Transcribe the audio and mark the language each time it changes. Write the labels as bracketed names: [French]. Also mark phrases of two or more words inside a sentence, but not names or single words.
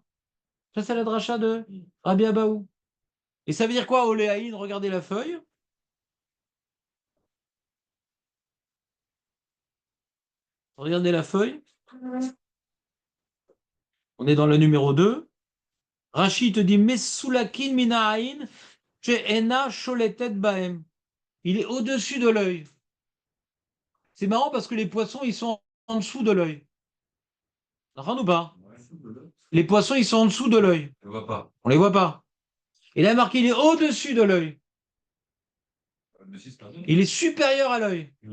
[French] Ça, c'est la dracha de Rabbi Abaou. Et ça veut dire quoi, [Hebrew] עולי עין? [French] Regardez la feuille. Regardez la feuille. On est dans le numéro 2. [Hebrew] Rashi [French] te dit [Hebrew] מסולקין מינה עין, שאינה שולטת בהם. [French] Il est au-dessus de l'œil. C'est marrant parce que les poissons, ils sont en dessous de l'œil. D'accord ou pas? Les poissons, ils sont en dessous de l'œil. Je ne vois pas. On ne les voit pas. Et là, marqué, il est au-dessus de l'œil. Il est supérieur à l'œil.